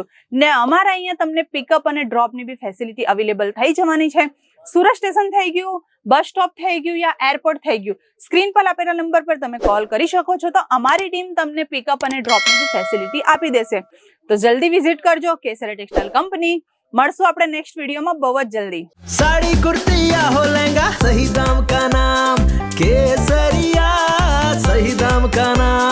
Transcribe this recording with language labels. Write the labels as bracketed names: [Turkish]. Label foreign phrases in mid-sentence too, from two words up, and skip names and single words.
[Gujarati] ને અમારા અહીંયા તમને પિકઅપ અને ડ્રોપની બી ફેસિલિટી અવેલેબલ થઈ જવાની છે. સુરત સ્ટેશન થઈ ગયું, બસ સ્ટોપ થઈ ગયું યા એરપોર્ટ થઈ ગયું, સ્ક્રીન પર આપેલા નંબર પર તમે કોલ કરી શકો છો. તો અમારી ટીમ તમને પિકઅપ અને ડ્રોપની બી ફેસિલિટી આપી દેશે. તો જલ્દી વિઝિટ કરજો કેસરિયા ટેક્સટાઇલ કંપની. મળશું આપણે નેક્સ્ટ વિડીયોમાં બહુ જ જલ્દી. [Hindi] साड़ी कुर्ती या हो लहंगा, सही दाम का नाम केसरिया, सही दाम का नाम.